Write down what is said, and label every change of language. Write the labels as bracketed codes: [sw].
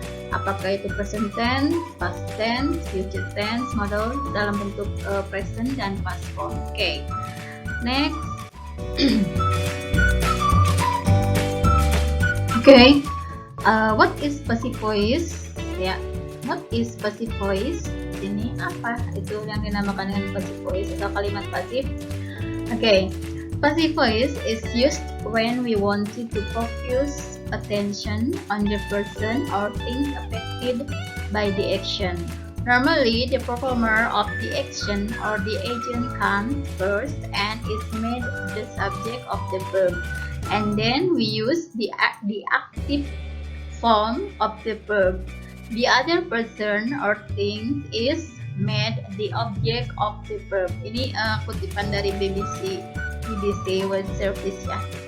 [id] Apakah itu present tense, past tense, future tense, modal dalam bentuk present dan past form. [en] Okay, next. Okay, what is passive voice? Ya, what is passive voice? [id] Ini apa itu yang dinamakan dengan passive voice atau kalimat pasif? [en] Okay, passive voice is used when we wanted to focus attention on the person or things affected by the action. Normally, the performer of the action or the agent comes first and is made the subject of the verb, and then we use the active form of the verb. The other person or thing is made the object of the verb. [id] Ini kutipan dari BBC World Service ya.